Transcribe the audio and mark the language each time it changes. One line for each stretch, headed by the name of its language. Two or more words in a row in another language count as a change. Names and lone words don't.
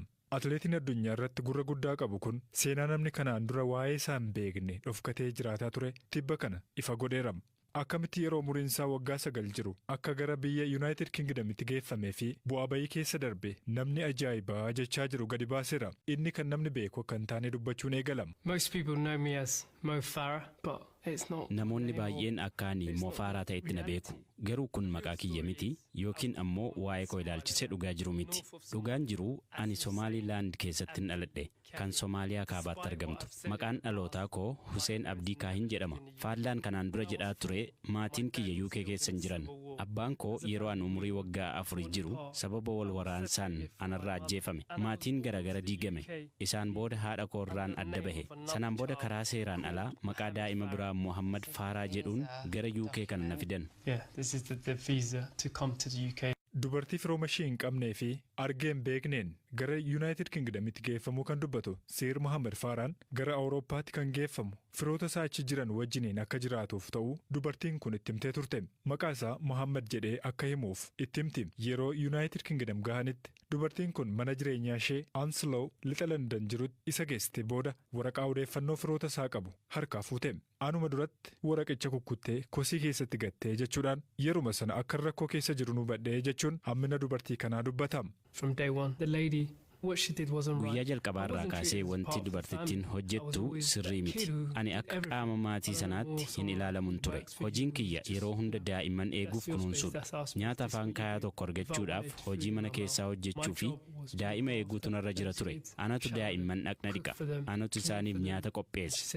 Oromo: Atileetiin addunyaa irratti gurra guddaa qabu kun seenaa namni kanaan dura waa'ee isaa hin beekne dhofkatee jiraataa ture tibba kana ifa godheera. Akkamitti yeroo umuriin isaa waggaa 9 jiru akka gara biyya United Kingdomitti geeffamee fi bu'aa bayii keessa darbe namni ajaa'ibaa jechaa jiru gadi baaseera. Inni kan namni beeku akka hin taane dubbachuun eegalama.
English: Most people know me as Mo Farah, but it's not.
Oromo: Namoonni baay'een akka ani Mo Farah ta'etti na beeku. Garuu kun maqaa kiyya miti yookiin ammoo waa'ee koo ilaalchisee dhugaa jiru miti. Dhugaan jiru ani Somaaliilaand keessatti dhaladhe kan Somaaliyaa kaabaatti argamtu. Maqaan dhalootaa koo Hussein Abdii Kaahin jedhama. Faallaan kanaan dura jedhaa ture maatiin kiyya UK keessa hin jiran. Abbaan koo yeroo an umurii waggaa 4 jiru sababa wal waraansaan anarraa ajjeefame. Maatiin garagara diigame. Isaan booda haadha koorraan adda bahe. Sanaan booda karaa seeraan alaa maqaa daa'ima biraa Muhammad Faraa jedhuun gara UK kana na fidan.
English: This is the visa to come to the UK.
Oromo: Dubartii firooma ishee hin qabnee fi argeen beekneen gara United Kingdomitti geeffamuu kan dubbatu Seer Muhammad Faraan gara Awurooppaatti kan geeffamu firoota isaa achi jiran wajjiniin akka jiraatuuf ta'u dubartiin kun itti himtee turte. Maqaa isaa Muhammad jedhee akka himuuf itti himti. Yeroo United Kingdom gahanitti dubartiin kun mana jireenyaa ishee Anslow lixa London jirutti isa geessite booda waraqaa odeeffannoo firoota isaa qabu harkaa fuute. Anuma duratti waraqicha kukkuttee kosii keessatti gattee jechuudhaan yeruma sana akka rakkoo keessa jiru nu badhee jechuun hammina dubartii kanaa dubbata.
English: From day one, the lady, what she did wasn't right.
Oromo: Guyyaa jalqabaarraa kaasee wanti dubartittiin hojjettu sirrii miti. Ani akka qaama maatii sanaatti hin ilaalamun ture. Hojiin kiyya yeroo hunda daa'imman eeguuf kunuunsuudha. Nyaata afaan kaayaa tokko argachuudhaaf hojii mana keessaa hojjechuu fi daa'ima eeguutu narra jira ture. Anatu daa'imman dhaqna dhiqa. Anatu isaaniif nyaata qopheessa.